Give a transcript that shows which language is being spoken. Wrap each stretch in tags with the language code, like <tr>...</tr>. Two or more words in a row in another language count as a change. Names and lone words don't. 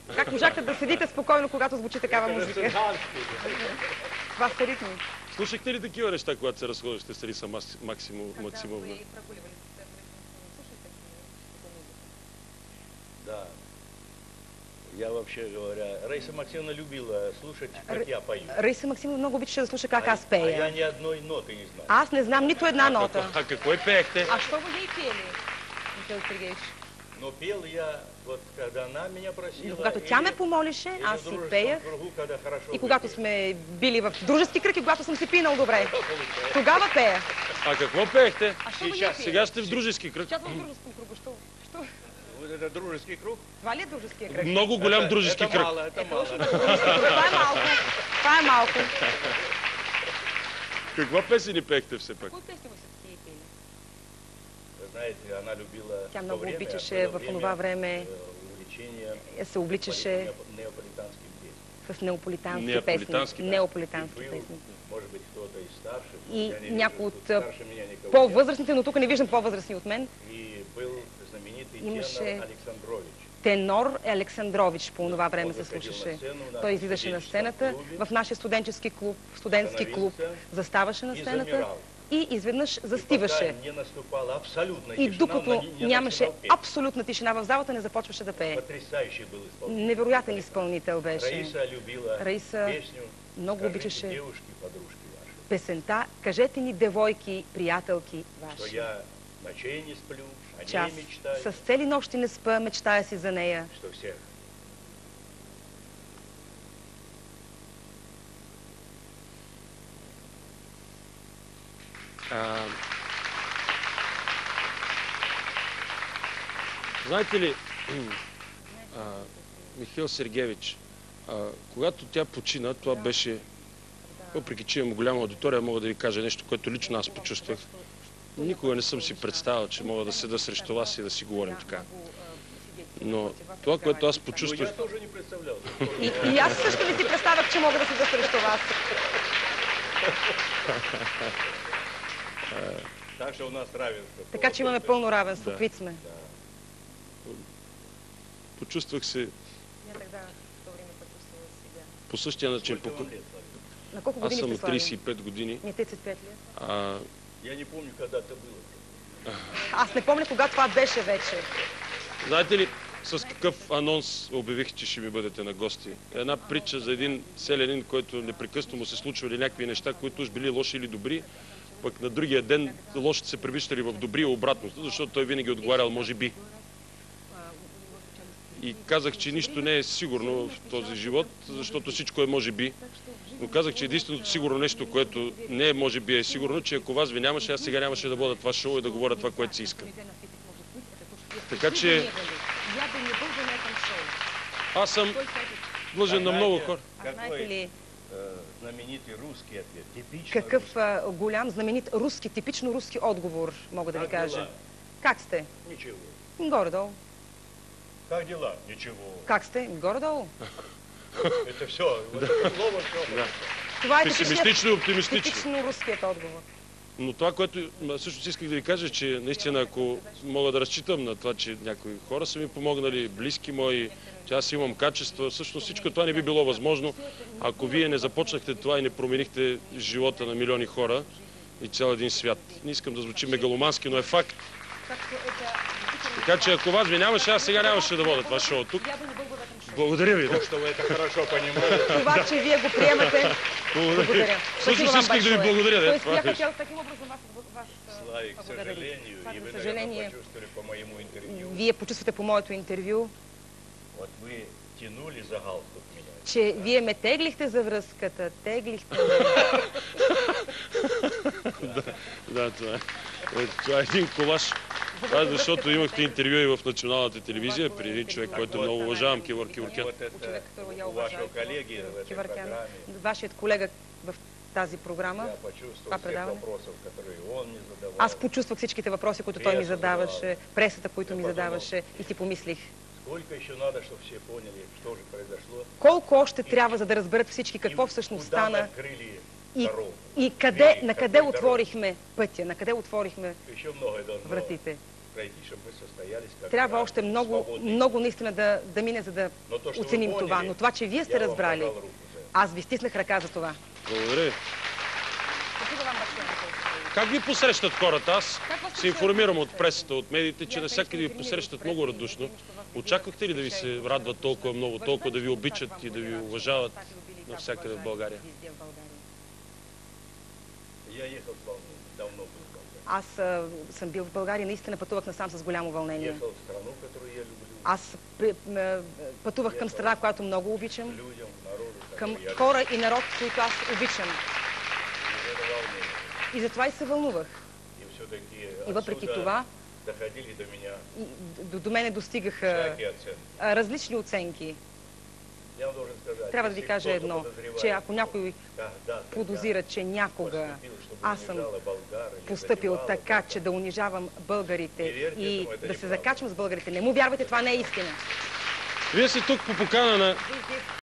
<bg>Как можахте да седите спокойно, когато звучи такава</bg> <ru>Это же</ru> <bg>музика?</bg> <ru>цыганский.</ru> <bg>Това са ритми. Слушахте ли такива неща, когато се разходихте с Риса Максимовна? Да.</bg> <ru>Я вообще говоря, Раиса Максимовна любила слушать, как я пою.</ru> <bg>Раиса Максимовна много обичаше да слуша как аз</bg> <ru>А я</ru> <bg>пея.</bg> <ru>ни одной ноты не знаю.</ru> <bg>Аз не знам нито една нота. А какво пеехте?</bg> <ru>А що го ей пели, Михаил Сергеевич? Но пел я, вот когда она меня просила.</ru> <bg>Когато тя ме помолише,</bg> <ru>или</ru> <bg>аз</bg> <ru>в</ru> <bg>си</bg> <ru>дружеском</ru> <bg>пеях.</bg> <ru>кругу, когда хорошо</ru> <bg>И когато</bg> <ru>выпили.</ru> <bg>сме били в дружески кръг и когато съм се пинал добре.</bg> <ru>Получается.</ru> <bg>Тогава пея. А какво пеехте?</bg> <ru>А що го ей Сейчас, пели?</ru> <bg>Сега сте в дружески кръг.</bg> <ru>Сейчас в дружеском кругу.</ru> <bg>Що?</bg> <ru>Вот это дружеский круг.</ru> <bg>Това ли е дружеския кръг? Много голям дружески</bg> <ru>Это</ru> <bg>кръг.</bg> <ru>мало, это мало.</ru> <bg>Това е малко. Това е малко. Каква песен пеехте все пак?</bg> <ru>Кои песни все таки пели? Вы знаете, она любила</ru> <bg>Тя</bg> <ru>в то</ru> <bg>много</bg> <ru>время,</ru> <bg>обичаше</bg> <ru>было</ru> <bg>в онова време,</bg> <ru>увлечение</ru> <bg>се обличаше</bg> <ru>неаполитанским песням.</ru> <bg>с неаполитански Неаполитански, песни. да. Неаполитански</bg> <ru>И был,</ru> <bg>песни.</bg> <ru>может быть, кто-то из старших.</ru> <bg>И</bg> <ru>я не</ru> <bg>някой</bg> <ru>вижу,</ru> <bg>от,</bg> <ru>тут старше меня никого</ru> <bg>По-възрастните, но тук не виждам по-възрастни от мен.</bg> <ru>нет. И был знаменитый</ru> <bg>Имаше</bg> <ru>тенор Александрович.</ru> <bg>Тенор Александрович по това време се</bg> <ru>Той заходил</ru> <bg>слушаше.</bg> <ru>на сцену, на</ru> <bg>Той излизаше на сцената</bg> <ru>студенческом</ru> <bg>в нашия студентски клуб, заставаше на</bg> <ru>и</ru> <bg>сцената</bg> <ru>замирал.</ru> <bg>и изведнъж</bg> <ru>И</ru> <bg>застиваше.</bg> <ru>пока не наступала абсолютная</ru> <bg>И</bg> <ru>тишина,</ru> <bg>докато</bg> <ru>он не</ru> <bg>нямаше</bg> <ru>начинал петь.</ru> <bg>абсолютна тишина в залата, не започваше да пее.</bg> <ru>Потрясающий был исполнитель.</ru> <bg>Невероятен изпълнител беше.</bg> <ru>Раиса любила</ru> <bg>Раиса</bg> <ru>песню</ru> <bg>много</bg> <ru>«Скажите,</ru> <bg>обичаше</bg> <ru>девушки, подружки ваши,</ru> <bg>песента «Кажете ни, девойки, приятелки</bg> <ru>что</ru> <bg>ваши».</bg> <ru>я ночей не сплю, о</ru> <bg>Че аз</bg> <ru>ней мечтаю,</ru> <bg>с цели нощи не спа, мечтая си за нея.</bg> <ru>что всех</ru> <bg>Знаете ли, Михаил Сергеевич, когато тя почина, това беше, въпреки че имам голяма аудитория, мога да ви кажа нещо, което лично аз почувствах. Никога не съм си представил, че мога да седа срещу вас и да си говорим така. Но това, което аз почувствах...</bg> <ru>Я тоже не представлял.</ru> <bg>И аз също не си представях, че мога да седа срещу вас.</bg> <ru>Так что у нас равенство.</ru> <bg>Така че имаме пълно равенство. Какви сме. Почувствах се по същия начин. На колко Аз години съм сте на Слави? 35 години. Не, 35 ли?</bg> <ru>Я не помню, когда это было.</ru> <bg>Аз не помня кога това беше вече. Знаете ли с какъв анонс обявих, че ще ми бъдете на гости? Една притча за един селянин, който непрекъснато му се случвали някакви неща, които уж били лоши или добри, пък на другия ден лошите се превръщали в добри и обратно, защото той винаги отговарял може би. И казах, че нищо не е сигурно в този живот, защото всичко е може би. Но казах, че единственото сигурно нещо, което не е може би е сигурно, че ако вас ви нямаше, аз сега нямаше да бъда това шоу и да говоря това, което си искам. Така че аз съм длъжен на много хора. Знаете ли</bg> <ru>знаменитый русский ответ?</ru> <bg>Типично какъв</bg> <ru>русский.</ru> <bg>голям, знаменит руски, типично руски отговор, мога да ви</bg> <ru>Как</ru> <bg>кажа?</bg> <ru>дела?</ru> <bg>Как сте?</bg> <ru>Ничего.</ru> <bg>Горе-долу.</bg> <ru>Как дела? Ничего.</ru> <bg>Как сте? Горе-долу.</bg> <ru>Это все. Вот это слово все. Да.</ru> <bg>Това е Песимистично и оптимистично. типично руският отговор. Но това, което също исках да ви кажа, че наистина, ако мога да разчитам на това, че някои хора са ми помогнали, близки мои, че аз имам качества, всъщност всичко това не би било възможно, ако вие не започнахте това и не променихте живота на милиони хора и цял един свят. Не искам да звучи мегаломански, но е факт. Така че ако вас ви нямаше, аз сега нямаше да водя това шоу тук. Благодаря ви.</bg> <ru>То, что вы это хорошо понимаете.</ru> <bg>Това, че вие го приемате, благодаря. Всъщност</bg> <ru>Спасибо</ru> <bg>исках да ви</bg> <ru>вам</ru> <bg>благодаря.</bg> <ru>большое. Да,</ru> <bg>Тоест, това</bg> <ru>я</ru> <bg>е.</bg> <ru>хотел таким образом вас Славик, к поблагодарить. сожалению,</ru> <bg>Славик,</bg> <ru>и вы, к наверное, сожалению, почувствовали по моему интервью.</ru> <bg>вие почувствате по моето интервю,</bg> <ru>Вот вы тянули за галстук меня.</ru> <bg>че вие ме теглихте за връзката, теглихте ме. Да, това е. Това е един колаж. Това е защото имахте интервю и в националната телевизия при един човек, който много уважавам, Кивор Киворкян.</bg> <ru>Вот это Човек, которого я у вашего уважаю, коллеги в этой Киваркян. программе</ru> <bg>Вашият колега в тази програма.</bg> <ru>я почувствовал</ru> <bg>Това</bg> <ru>всех</ru> <bg>предаване.</bg> <ru>вопросов, которые он мне задавал.</ru> <bg>Аз почувствах всичките въпроси, които той ми Пресата задаваше, пресата, които ми</bg> <ru>Я подумал.</ru> <bg>задаваше и си помислих.</bg> <ru>Сколько еще надо, чтобы все поняли, что же произошло?</ru> <bg>Колко още трябва, за да разберат всички какво всъщност</bg> <ru>Куда мы</ru> <bg>стана</bg> <ru>открыли</ru> <bg>и,</bg> <ru>дорогу?</ru> <bg>и къде, на къде</bg> <ru>Какой</ru> <bg>отворихме пътя, на къде отворихме</bg> <ru>Еще многое должно</ru> <bg>вратите.</bg> <ru>пройти, чтобы мы состоялись как</ru> <bg>Трябва още много,</bg> <ru>свободные.</ru> <bg>много наистина да мине, за да</bg> <ru>Но то, что вы</ru> <bg>оценим</bg> <ru>поняли,</ru> <bg>това. Но това, че вие сте</bg> <ru>я вам</ru> <bg>разбрали,</bg> <ru>пожал руку за это.</ru> <bg>аз ви стиснах ръка за това. Благодаря ви. Как ви посрещат хората? Аз се информирам от пресата, от медиите, че навсякъде ви посрещат много радушно. Очаквахте ли да ви се радват толкова много, толкова да ви обичат и да ви уважават навсякъде в България?</bg> <ru>Я ехал с волны, давно был в Болгарии.</ru> <bg>Аз съм бил в България, наистина пътувах насам с голямо вълнение.</bg> <ru>Ехал в страну, которую я люблю,</ru> <bg>Аз пътувах към страна, която много обичам,</bg> <ru>людям, к народу,</ru> <bg>към</bg> <ru>который я</ru> <bg>хора и народ, които аз обичам.</bg> <ru>люблю, это волнение.</ru> <bg>И затова и се вълнувах.</bg> <ru>И все-таки</ru> <bg>И въпреки</bg> <ru>отсюда</ru> <bg>това,</bg> <ru>доходили до меня</ru> <bg>до мене достигаха</bg> <ru>всякие оценки.</ru> <bg>различни оценки.</bg> <ru>Я вам должен сказать,</ru> <bg>Трябва да ви</bg> <ru>если</ru> <bg>кажа</bg> <ru>кто-то</ru> <bg>едно,</bg> <ru>подозревает,</ru> <bg>че ако някой</bg> <ru>когда-то</ru> <bg>подозира, че</bg> <ru>я</ru> <bg>някога</bg> <ru>поступил, чтобы</ru> <bg>аз съм</bg> <ru>унижала болгар или</ru> <bg>постъпил</bg> <ru>задевала</ru> <bg>така,</bg> <ru>болгар,</ru> <bg>че да унижавам българите Не вярвайте и</bg> <ru>этому, это</ru> <bg>да се</bg> <ru>неправда.</ru> <bg>закачам с българите. Не му вярвайте, това не е истина. Вие сте тук по покана на Вие</bg>